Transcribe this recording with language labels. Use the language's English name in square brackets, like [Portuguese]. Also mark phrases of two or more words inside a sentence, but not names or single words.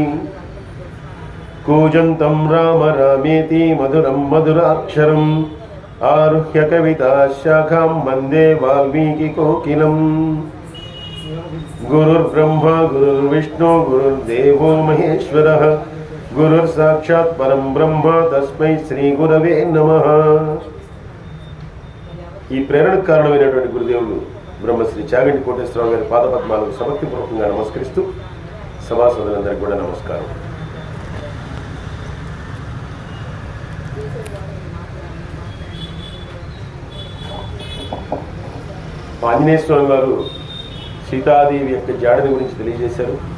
[Sanskrit] कूजन्तं राम रामेति मधुरं मधुराक्षरम् आरुह्य कविताशाखां वन्दे वाल्मीकिकोकिलम्। गुरुर्ब्रह्मा गुरुर्विष्णु गुरुर्देवो महेश्वरः गुरुर्साक्षात् परं ब्रह्म तस्मै శ్రీ గురవే నమః। [Telugu] ఈ ప్రేరణకు కారణమైనటువంటి గురుదేవులు బ్రహ్మశ్రీ చాగంటి కోటేశ్వరరావు గారి పాదపద్మాలకు సమక్తిపూర్వకంగా నమస్కరిస్తూ సభాసదులందరికీ కూడా నమస్కారం। ఆంజనేయ స్వామి వారు సీతాదేవి యొక్క జాడని గురించి తెలియజేశారు।